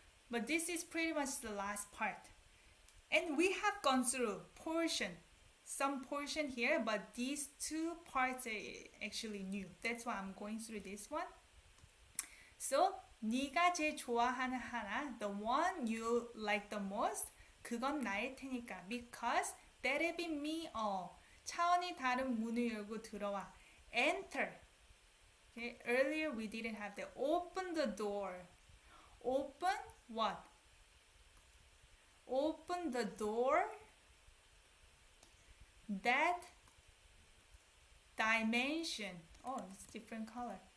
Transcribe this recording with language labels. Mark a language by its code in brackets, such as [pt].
[en] But this is pretty much the last part. And we have gone through some portion here, but these two parts are actually new. That's why I'm going through this one. So, [ko] 네가 제일 좋아하는 하나, [en] the one you like the most, [ko] 그건 나일 테니까. [en] Because that'll be me all. [ko] 차원이 다른 문을 열고 들어와. [en] Enter. Okay, earlier we didn't have that. Open the door. Open what? Open the door. That dimension. Oh, it's different color.